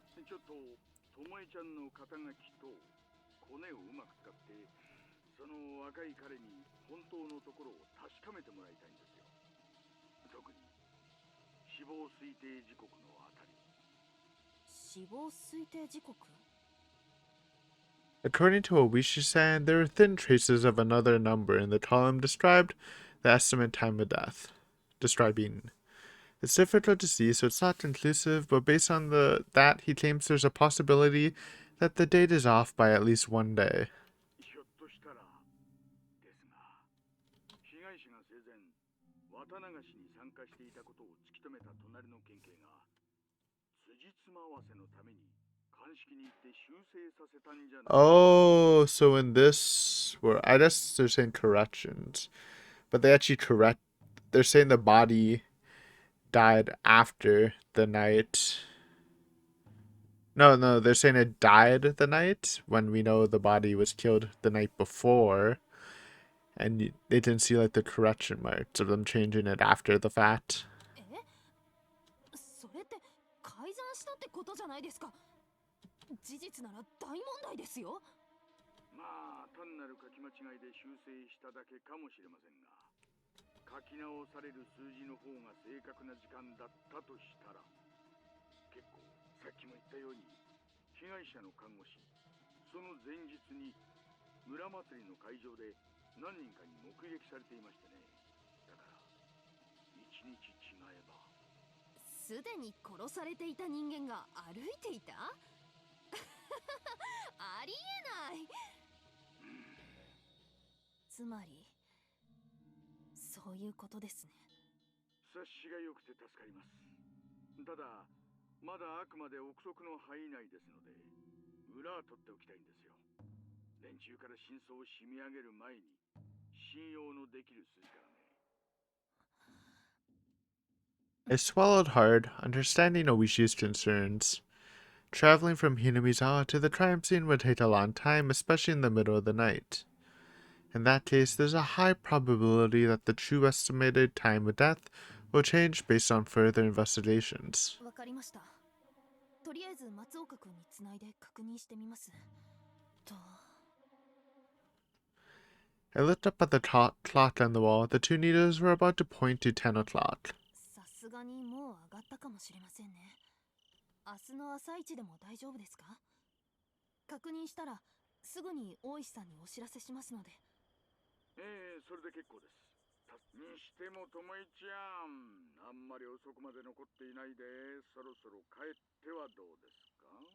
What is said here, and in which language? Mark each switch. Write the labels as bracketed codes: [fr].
[ja] ちょっとともえちゃんの肩書きとコネをうまく使ってその若い彼に本当のところを確かめてもらいたいんですよ。特に死亡推定時刻のあたり。死亡推定時刻。 [en] According to Oishi-san, there are thin traces of another number in the column described the estimate time of death. Describing. It's difficult to see, so it's not conclusive, but based on that, he claims there's a possibility that the date is off by at least one day. [ja] ひょっとしたらですが、被害者が生前綿流しに参加していたことを突き止めた隣の県警が辻褄合わせのために鑑識に行って修正させたんじゃない。 [en] Oh, so in this, I guess they're saying corrections, but they actually they're saying the body died after the night. No, they're saying it died the night when we know the body was killed the night before, and they didn't see like the correction marks of them changing it after the fact. [ja] え、それって改ざんしたってことじゃないですか。事実なら大問題ですよ。まあ単なる書き間違いで修正しただけかもしれませんが、書き直される数字の方が正確な時間だったとしたら、結構さっきも言ったように被害者の看護師、その前日に村祭りの会場で何人かに目撃されていましてね。だから一日違えば。すでに殺されていた人間が歩いていた。ありえない。つまりそういうことですね。察しが良くて助かります。ただまだあくまで憶測の範囲内ですので、裏は取っておきたいんですよ。連中から真相を締め上げる前に信用のできる筋からね。 [en] I swallowed hard, understanding Oishi's concerns. Traveling from Hinamizawa to the crime scene would take a long time, especially in the middle of the night. In that case, there's a high probability that the true estimated time of death will change based on further investigations. [ja] わかりました。とりあえず松岡君につないで確認してみます。と。 [en] I looked up at the clock on the wall. The two needles were about to point to 10 o'clock. [ja] さすがにもう上がったかもしれませんね。明日の朝一でも大丈夫ですか？確認したらすぐに大石さんにお知らせしますので。それで結構です。にしてもともいちゃん、あんまり遅くまで残っていないで、そろそろ帰ってはどうですか？